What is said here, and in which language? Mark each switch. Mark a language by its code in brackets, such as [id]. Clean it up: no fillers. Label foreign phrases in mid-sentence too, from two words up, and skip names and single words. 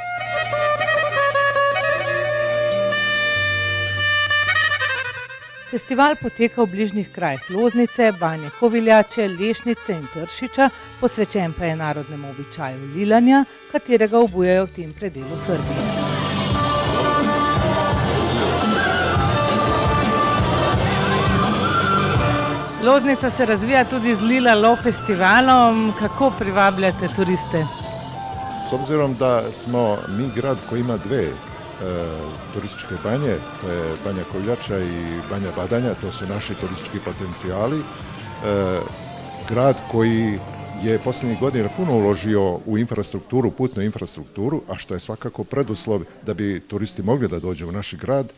[sl] Festival poteka v bližnjih krajih Loznice, Banje Koviljače, Lešnice in Tršiča, posvečen pa je narodnemu običaju lilanja, katerega obujajo v tem predelu Srbije. Loznica se razvija tudi z Lila Lo festivalom. Kako privabljate turiste? [sr] S obzirom da smo mi grad koji ima dve turističke banje, to je Banja Koviljača i Banja Badanja, to su naši turistički potencijali. Grad koji je posljednjih godina puno uložio u infrastrukturu, putnu infrastrukturu, a što je svakako preduslov da bi turisti mogli da dođu u naš grad.